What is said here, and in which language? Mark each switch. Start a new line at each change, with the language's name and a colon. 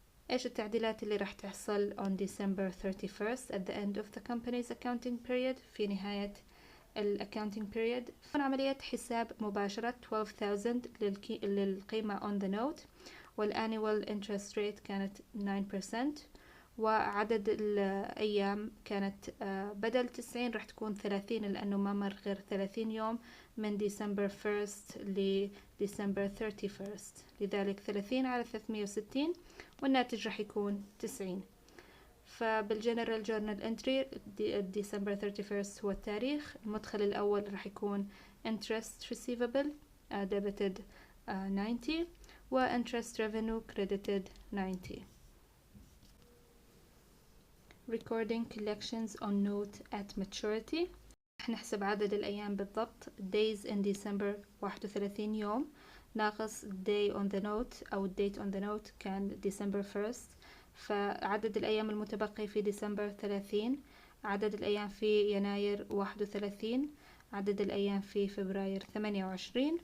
Arabic: إيش التعديلات اللي راح تحصل
English: on December 31st at the end of the company's accounting period
Arabic: في نهاية
English: accounting period.
Arabic: عملية حساب مباشرة 12,000 للقيمة
English: on the note،
Arabic: والannual interest rate كانت 9%، وعدد الأيام كانت بدل 90 راح تكون 30 لأنه ما مر غير 30 يوم من ديسمبر 1st لديسمبر 31st، لذلك 30 على 360 والناتج راح يكون 90. فبالجنرال جورنال انتري ديسمبر 31st هو التاريخ. المدخل الأول راح يكون interest receivable debited 90 و interest revenue credited 90.
English: recording collections on note at maturity.
Arabic: رح نحسب عدد الأيام بالضبط.
English: days in December
Arabic: 31 يوم ناقص day on the note أو date on the note كان December 1st، فعدد الأيام المتبقي في ديسمبر 30، عدد الأيام في يناير 31، عدد الأيام في فبراير 28،